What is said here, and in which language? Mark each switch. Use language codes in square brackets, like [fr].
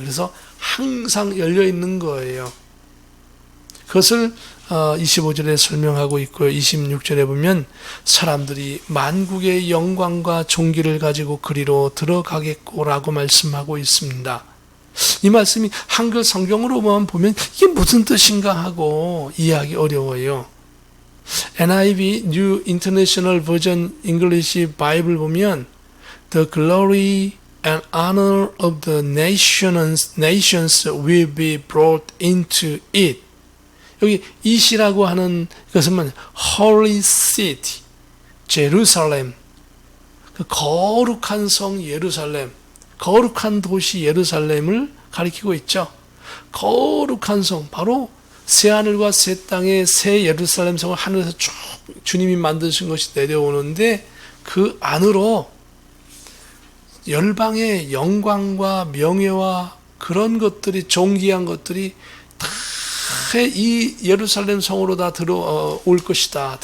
[ko] 그래서 항상 열려 있는 거예요. 그것을 25절에 설명하고 있고요. 26절에 보면 사람들이 만국의 영광과 존귀를 가지고 그리로 들어가겠고라고 말씀하고 있습니다. 이 말씀이 한글 성경으로만 보면 이게 무슨 뜻인가 하고 이해하기 어려워요. [en] NIV New International Version English Bible [ko] 보면 [en] The glory and honor of the nations will be brought into it. [ko] 여기 it이라고 하는 것은 Holy City, 제루살렘, 그 거룩한 성 예루살렘, 거룩한 도시 예루살렘을 가리키고 있죠. 거룩한 성, 바로 새하늘과 새 땅의 새 예루살렘 성을 하늘에서 쭉 주님이 만드신 것이 내려오는데 그 안으로 열방의 영광과 명예와 그런 것들이 존귀한 것들이 다 이 예루살렘 성으로 다 들어올 것이다.